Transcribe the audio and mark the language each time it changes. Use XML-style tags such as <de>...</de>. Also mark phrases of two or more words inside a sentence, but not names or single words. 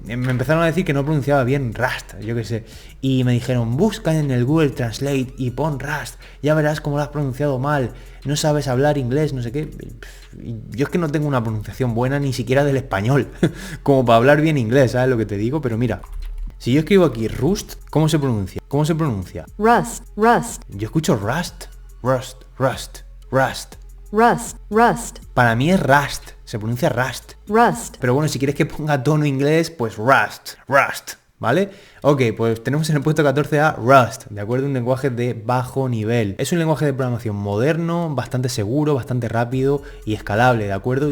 <es>Me empezaron a decir que no pronunciaba bien Rust, yo qué sé. Y me dijeron, busca en el Google Translate y pon Rust, ya verás cómo lo has pronunciado mal, no sabes hablar inglés, no sé qué. Yo es que no tengo una pronunciación buena ni siquiera del español, como para hablar bien inglés, ¿sabes lo que te digo? Pero mira, si yo escribo aquí Rust, ¿cómo se pronuncia? ¿Cómo se pronuncia? Rust, Rust. Yo escucho Rust, Rust, Rust, Rust. Rust, Rust. Para mí es Rust, se pronuncia Rust. Rust. Pero bueno, si quieres que ponga tono inglés, pues Rust, Rust, ¿vale? Ok, pues tenemos en el puesto 14 a Rust, ¿de acuerdo? Un lenguaje de bajo nivel. Es un lenguaje de programación moderno, bastante seguro, bastante rápido y escalable, ¿de acuerdo?</es>